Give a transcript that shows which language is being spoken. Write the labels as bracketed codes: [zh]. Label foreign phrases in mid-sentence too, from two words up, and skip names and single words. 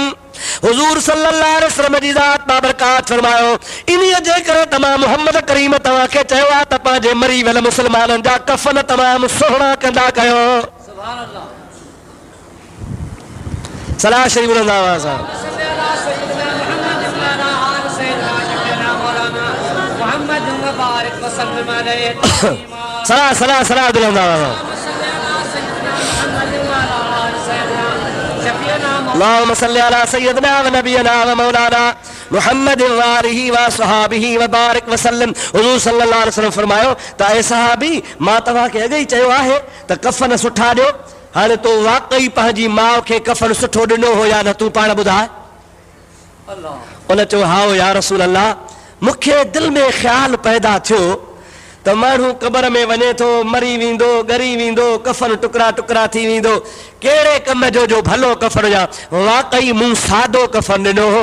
[sd] हुजूर [ar] صلى الله عليه وسلم [sd] जी ज़ात बाबरकात फरमायो इन्हीअ जे करे तमाम मोहम्मद करीम तव्हांखे चयो आहे त पंहिंजे मरी वियल मुस्लमाननि जा कफन तमामु सुहिणा कंदा कयो। [ar] سبحان الله. [sd] सलाह शरीफ सलाह सलाह सलाह [ar] اللهم صل على سيدنا ونبينا ومولانا محمد وآله وصحبه وبارك وسلم. [sd] हुजूर [ar] صلى الله عليه وسلم [sd] फरमायो त ए सहाबी मां तव्हांखे अॻे ई चयो आहे त कफन सुठा ॾियो। हाणे तो वाकई पंहिंजी माउ खे कफन सुठो ॾिनो हो या न, तूं पाण ॿुधाए। उन चयो हाओ [ar] يا رسول الله, [sd] मूंखे दिलि में ख़्याल पैदा थियो त माण्हू क़बर में वञे थो, मरी वेंदो, ॻरी वेंदो, कफन टुकड़ा टुकड़ा थी वेंदो, कहिड़े कम जो भलो कफन या वाकई मूं सादो कफन ॾिनो हो।